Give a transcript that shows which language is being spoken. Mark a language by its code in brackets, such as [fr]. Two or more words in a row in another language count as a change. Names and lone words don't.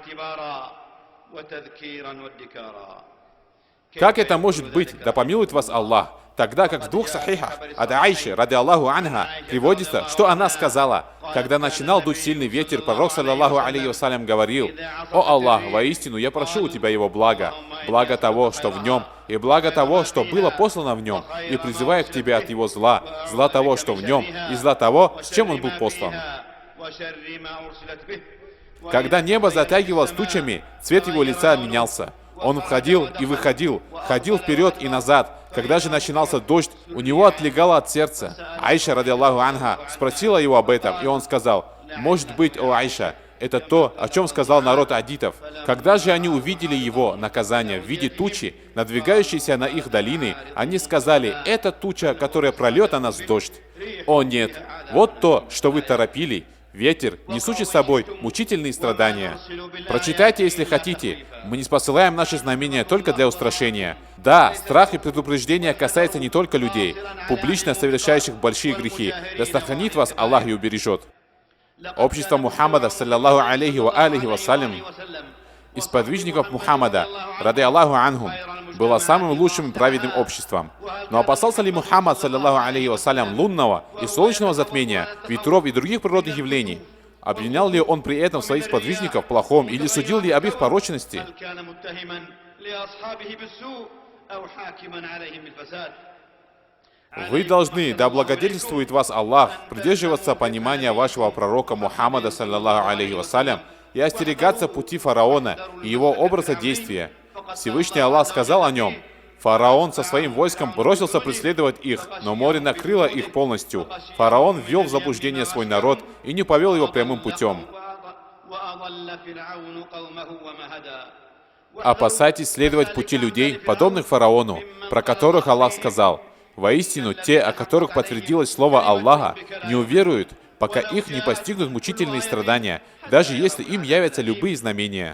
[ru] Как это может быть, да помилует вас Аллах, тогда как в двух сахихах от Аиши, [ar] رضي الله عنها, [ru] приводится, что она сказала, когда начинал дуть сильный ветер, пророк, [ar] صلى الله عليه وسلم, [ru] говорил: «О Аллах, воистину я прошу у Тебя Его блага, благо того, что в Нем, и благо того, что было послано в Нем, и призываю к Тебе от Его зла, зла того, что в Нем, и зла того, с чем Он был послан». Когда небо затягивалось тучами, цвет его лица менялся. Он входил и выходил, ходил вперед и назад. Когда же начинался дождь, у него отлегало от сердца. [ar] Айша, رضي الله عنها, [ru] спросила его об этом, и он сказал: «Может быть, о Айша, это то, о чем сказал народ адитов. Когда же они увидели его наказание в виде тучи, надвигающейся на их долины, они сказали: это туча, которая прольет на нас дождь. О нет, вот то, что вы торопили, ветер, несущий с собой мучительные страдания. Прочитайте, если хотите. Мы не спосылаем наши знамения только для устрашения. Да, страх и предупреждение касается не только людей, публично совершающих большие грехи. Да сохранит вас Аллах и убережет». Общество Мухаммада, [ar] صلى الله عليه وعليه وسلم, [ru] из подвижников Мухаммада, [ar] رضي الله عنهم, [ru] было самым лучшим и праведным обществом. Но опасался ли Мухаммад, [ar] صلى الله عليه وسلم, [ru] лунного и солнечного затмения, ветров и других природных явлений? Обвинял ли он при этом своих сподвижников в плохом или судил ли об их порочности? Вы должны, да благодетельствует вас Аллах, придерживаться понимания вашего пророка Мухаммада, [ar] صلى الله عليه وسلم, [ru] и остерегаться пути фараона и его образа действия. Всевышний Аллах сказал о нем: «Фараон со своим войском бросился преследовать их, но море накрыло их полностью. Фараон ввел в заблуждение свой народ и не повел его прямым путем». Опасайтесь следовать пути людей, подобных фараону, про которых Аллах сказал: «Воистину, те, о которых подтвердилось слово Аллаха, не уверуют, пока их не постигнут мучительные страдания, даже если им явятся любые знамения».